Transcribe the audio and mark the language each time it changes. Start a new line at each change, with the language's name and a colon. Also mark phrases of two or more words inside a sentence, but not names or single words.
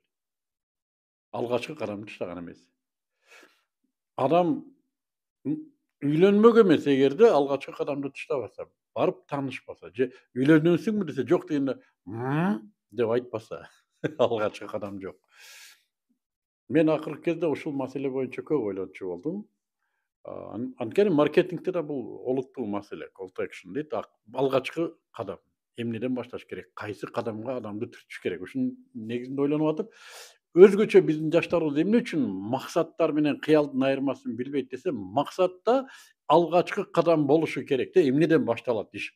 Kyrgyz: Алгачкы кадамды таштаган эмес. Адам үйлөнмөк эмес, эгерде алгачкы кадамды таштабаса, барып таанышпаса, же үйлөнөсүңбү десе, жок дегенде деп айтпаса, алгачкы кадам жок. Мен акыркы кезде ушул маселе боюнча көп ойлончу болдум. Анткени маркетингде да бул олуттуу маселе.
English: Call to action
Kyrgyz: дейт. Алгачкы кадам. Эмнеден башташ керек? Кайсы кадамга адамды түртүш керек? Ушунун негизинде ойлонуп атып, өзгөчө биздин жаштарыбыз эмне үчүн максаттар менен кыялдын айырмасын билбейт десе, максатта алгачкы кадам болушу керек да, эмнеден башталат иш.